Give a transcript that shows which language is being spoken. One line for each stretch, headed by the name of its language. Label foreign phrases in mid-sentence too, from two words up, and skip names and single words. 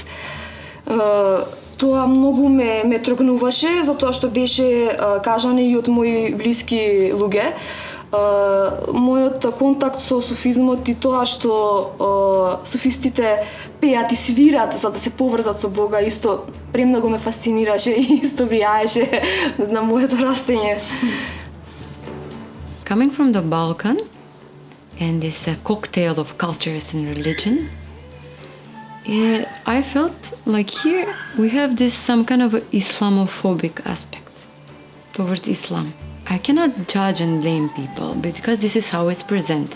Macedonian: Тоа многу ме трогнуваше, затоа што беше кажано и од мои блиски луѓе. Мојот контакт со суфизмот и тоа што суфистите пеат и свират за да се поврзат со Бога, исто премногу ме фасцинираше и исто влијаеше на моето растење.
English: Coming from the Balkan and this cocktail of cultures and religion, I felt like here we have this some kind of Islamophobic aspect towards Islam. I cannot judge and blame people because this is how it's presented.